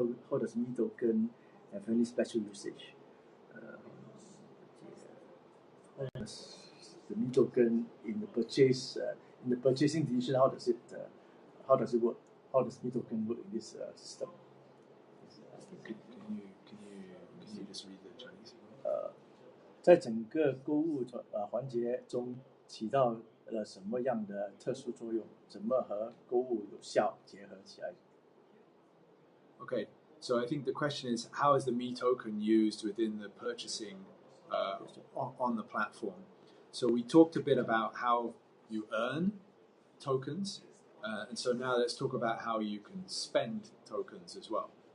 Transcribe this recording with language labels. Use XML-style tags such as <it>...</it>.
<en>how does me token have any special usage? How does the me token in the purchasing decision? How does it work? How does me token work in this system? Can you just read the Chinese?</en> <zh>在整个购物环节中起到了什么样的特殊作用？怎么和购物有效结合起来？</zh> <en>Okay, so I think the question is, how is the Me token used within the purchasing on the platform? So we talked a bit about how you earn tokens, and so now let's talk about how you can spend tokens as well.</en>